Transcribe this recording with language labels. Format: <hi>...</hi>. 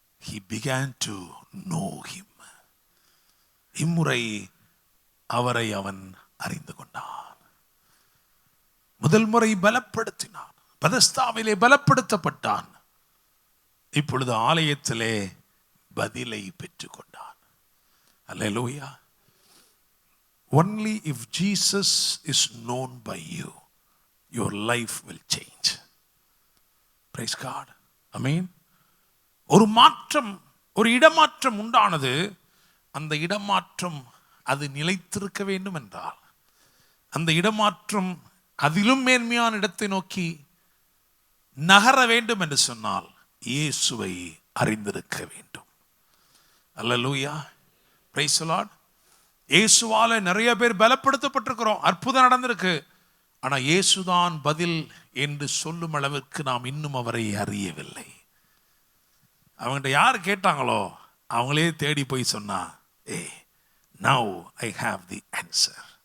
<en>He began to know him.</en> <ta>இம்முறை அவரை அவன் அறிந்து கொண்டான். முதல் முறை பலப்படுத்தினான், பெதஸ்தாவிலே பலப்படுத்தப்பட்டான். இப்பொழுது ஆலயத்திலே பதிலை பெற்றுக் கொண்டான். அல்லேலூயா.</ta> <en>Only if Jesus is known by you, your life will change. Praise God. Amen.</en> <ta>ஒரு மாற்றம், ஒரு இடமாற்றம் உண்டானது. அந்த இடமாற்றம் அது நிலைத்திருக்க வேண்டும் என்றால், அந்த இடமாற்றம் அதிலும் மேன்மையான இடத்தை நோக்கி நகர வேண்டும் என்று சொன்னால் இயேசுவை அறிந்திருக்க வேண்டும். அல்லேலூயா. Praise the Lord. இயேசுவால நிறைய பேர் பலப்படுத்தப்பட்டிருக்கிறோம், அற்புதம் நடந்திருக்கு. ஆனா இயேசுதான் பதில் என்று சொல்லும் அளவிற்கு நாம் இன்னும் அவரை அறியவில்லை. அவங்ககிட்ட யார் கேட்டாங்களோ அவங்களே தேடி போய் சொன்னா,</ta> <en>now I have the answer.</en>